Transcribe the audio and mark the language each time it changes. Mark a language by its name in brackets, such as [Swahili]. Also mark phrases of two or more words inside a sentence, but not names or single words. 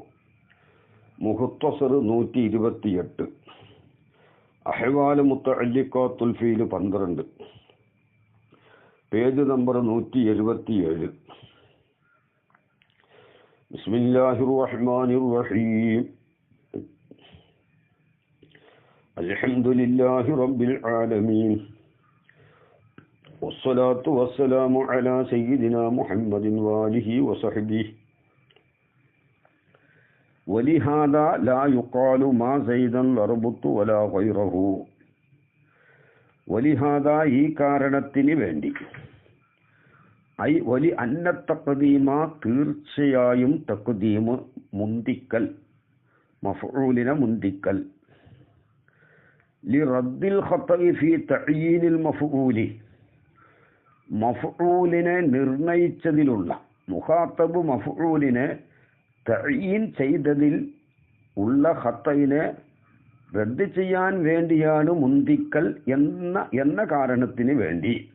[Malayalam] മുഖ്തസർ 128, അഹ്വാൽ മുത്തഅല്ലിഖാത്തുൽ ഫീൽ 12, പേജ് നമ്പർ 177. [Arabic] بسم الله الرحمن الرحيم. الحمد لله رب العالمين. والصلاة والسلام على سيدنا محمد وآله وصحبه. ولهذا لا يقال ما زيدا لربط ولا غيره. [Malayalam] ولهذا ഈ കാരണത്തിന് വേണ്ടി, [Arabic] أي ولأن تقديم [Malayalam] തീർച്ചയായും തഖ്ദീം മുന്തിക്കൽ, മഫ്ഊലിനെ മുന്തിക്കൽ, [Arabic] لرد الخطأ في تعيين المفعول, [Malayalam] മഫ്ഊലിനെ നിർണയിച്ചതിലുള്ള, മുഖാത്തബ് മഫ്ഊലിനെ തഅയീൻ ചെയ്തതിൽ ഉള്ള ഖത്ഇനെ റദ്ദ് ചെയ്യാൻ വേണ്ടിയാണ് മുന്തിക്കൽ എന്ന കാരണത്തിന് വേണ്ടി.